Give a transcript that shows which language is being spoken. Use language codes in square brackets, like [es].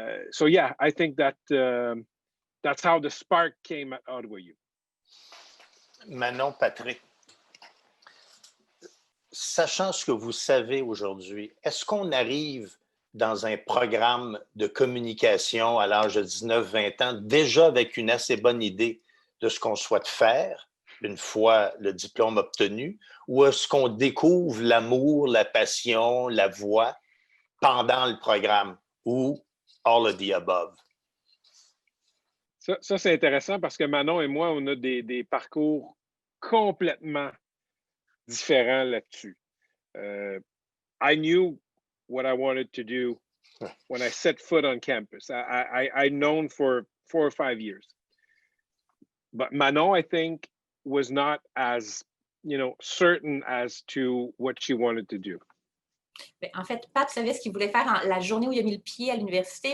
[en] So yeah, I think that that's how the spark came at Ottawa U. [fr] Manon, Patrick, sachant ce que vous savez aujourd'hui, est-ce qu'on arrive dans un programme de communication à l'âge de 19-20 ans déjà avec une assez bonne idée de ce qu'on souhaite faire une fois le diplôme obtenu, ou est-ce qu'on découvre l'amour, la passion, la voix pendant le programme, ou [en] all of the above? [fr] Ça c'est intéressant parce que Manon et moi, on a des parcours complètement différents là-dessus. [en] I knew what I wanted to do when I set foot on campus. I'd known for 4 or 5 years. But Manon, I think, was not as certain as to what she wanted to do. [fr] En fait, Pat savait ce qu'il voulait faire la journée où il a mis le pied à l'université.